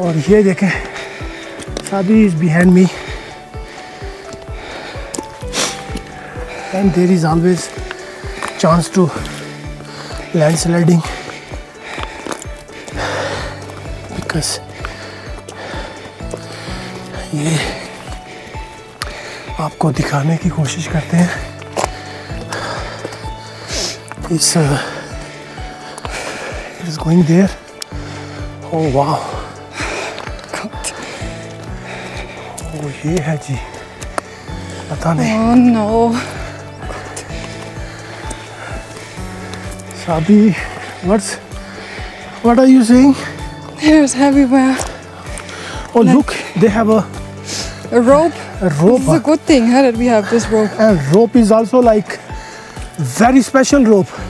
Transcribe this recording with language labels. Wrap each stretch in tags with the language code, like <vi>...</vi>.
<hi>और ये देखें</hi> <en>साबी is behind me, and there is always chance to landsliding because</en> <hi>ये आपको दिखाने की कोशिश करते हैं.</hi> <en>इस it is going there. Oh wow.</en> <hi>Oh ये है जी, पता नहीं.</hi> <en>Oh no. Sabi, what are you saying? There's everywhere. Oh look, they have a rope. A rope. It's a good thing that we have this rope. And rope is also like very special rope.</en>